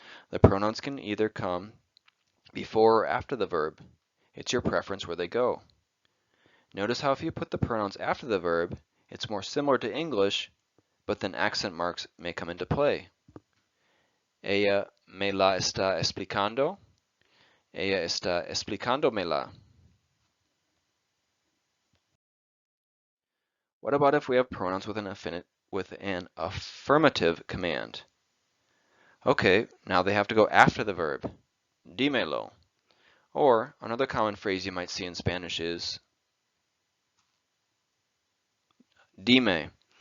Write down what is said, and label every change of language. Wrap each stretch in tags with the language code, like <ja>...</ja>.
<en>The pronouns can either come before or after the verb. It's your preference where they go. Notice how if you put the pronouns after the verb, it's more similar to English, but then accent marks may come into play.</en> <es>Ella me la está explicando. Ella está explicándomela.</es> <en>What about if we have pronouns with an affirmative command? Okay, now they have to go after the verb.</en> <es>Dímelo.</es> <en>Or another common phrase you might see in Spanish is dime.</en>